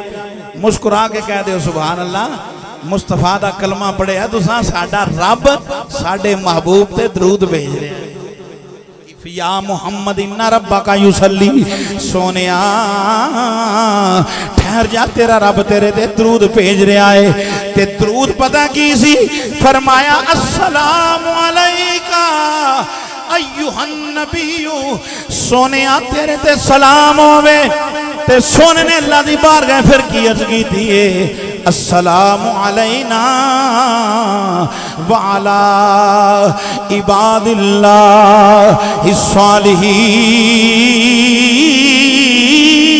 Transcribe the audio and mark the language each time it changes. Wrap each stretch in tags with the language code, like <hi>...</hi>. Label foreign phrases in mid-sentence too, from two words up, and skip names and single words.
<pa>مسکرا کے کہہ دو سبحان اللہ، مصطفیٰ دا کلمہ پڑھیا تساں، ساڈا رب ساڈے محبوب تے درود بھیج رہا ہے.</pa> <ar>يا محمد إن ربك يصلي.</ar> <pa>سونیا ٹھہر جا، تیرا رب تیرے تے درود بھیج رہا ہے. تے درود پتا کی سی?</pa> <ar>फरमाया السلام عليك أيها النبي.</ar> <pa>سونیا تیرے تے سلام ہووے. تے سونے نے اللہ دی بارگاہ پھر کی عرض کی تھی,</pa> <ar>السلام علينا وعلى عباد الله الصالحين.</ar>